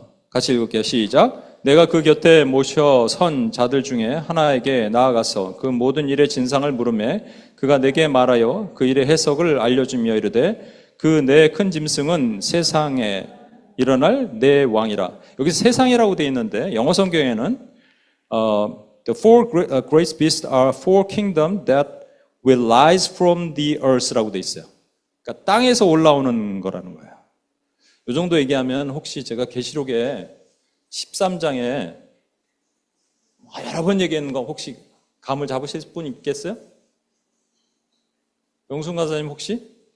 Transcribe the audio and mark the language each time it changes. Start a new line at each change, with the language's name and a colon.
Korean: 같이 읽을게요. 시작. 내가 그 곁에 모셔 선 자들 중에 하나에게 나아가서 그 모든 일의 진상을 물으매 그가 내게 말하여 그 일의 해석을 알려주며 이르되 그 네 큰 짐승은 세상에 일어날 네 왕이라. 여기 세상이라고 되어 있는데 영어 성경에는
English: The four great beasts are four kingdoms that will rise from the earth라고
Korean: 되어 있어요. 그러니까 땅에서 올라오는 거라는 거예요. 이 정도 얘기하면 혹시 제가 계시록에 13장에 여러 번 얘기하는 거 혹시 감을 잡으실 분 있겠어요? 영순 가사님 혹시?